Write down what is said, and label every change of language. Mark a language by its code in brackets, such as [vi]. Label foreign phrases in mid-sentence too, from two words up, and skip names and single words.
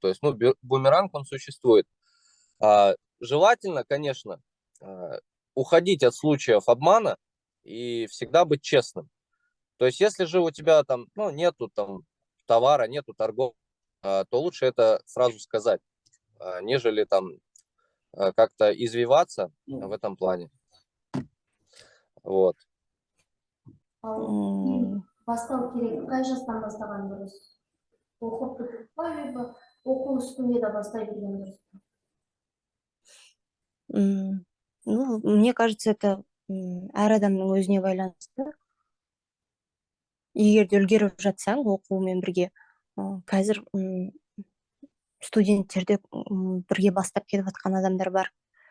[ru] То есть, ну, бумеранг, он существует. Желательно, конечно, уходить от случаев обмана и всегда быть честным. То есть, если же у тебя там, ну, нету там товара, нету торгов, то лучше это сразу сказать, нежели там как-то извиваться в этом плане. Вот. [kk] Бастау керек. Қай жастан бастаған дұрыс? Оқып бітіп па, либо оқу үстінде де бастай берген дұрыс? [ru] Ну, мне кажется, это [kk] әр адамның өзіне байланысты. Егер де үлгеріп жатсаң оқумен бірге, қазір студенттерде бірге бастап кетіп жатқан адамдар бар.